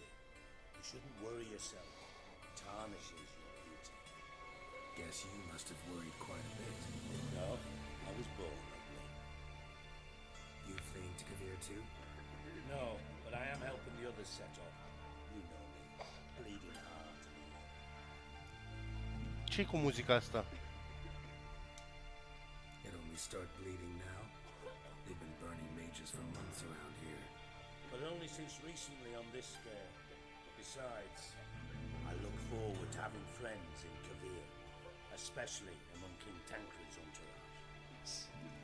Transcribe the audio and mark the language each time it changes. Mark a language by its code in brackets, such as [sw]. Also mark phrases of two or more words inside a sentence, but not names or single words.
[en] You shouldn't worry yourself. It tarnishes your beauty. Guess you must have worried quite a bit. No, I was born ugly. You fleeing to Kavir too? No, but I am helping the others set off. You know me, bleeding heart. [ro] Ce-i cu muzica asta? [en] It only start bleeding now. They've been burning mages for months around here. But only since recently on this scale. Besides, I look forward to having friends in Kavir, especially among King Tancred's entourage.